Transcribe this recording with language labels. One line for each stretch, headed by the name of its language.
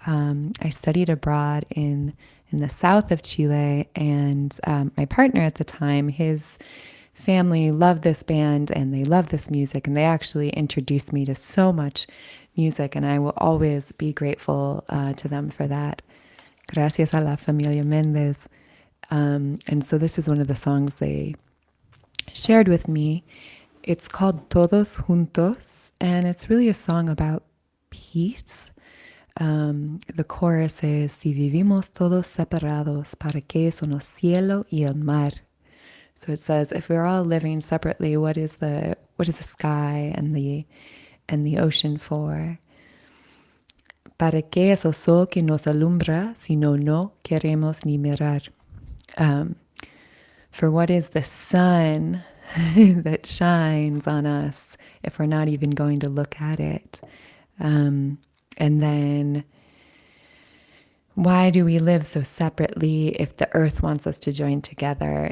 English: I studied abroad in the south of Chile, and my partner at the time, his family loved this band and they love this music, and they actually introduced me to so much music, and I will always be grateful to them for that.
Spanish: Gracias a la familia Mendez.
English: And so this is one of the songs they shared with me. It's called Todos Juntos, and it's really a song about peace. The chorus is,
Spanish: si vivimos todos separados, ¿para qué son el cielo y el mar?
English: So it says, if we're all living separately, what is the sky and the ocean for?
Spanish: ¿Para qué es el sol que nos alumbra si no queremos ni mirar?
English: For what is the sun that shines on us if we're not even going to look at it? And then, why do we live so separately if the earth wants us to join together?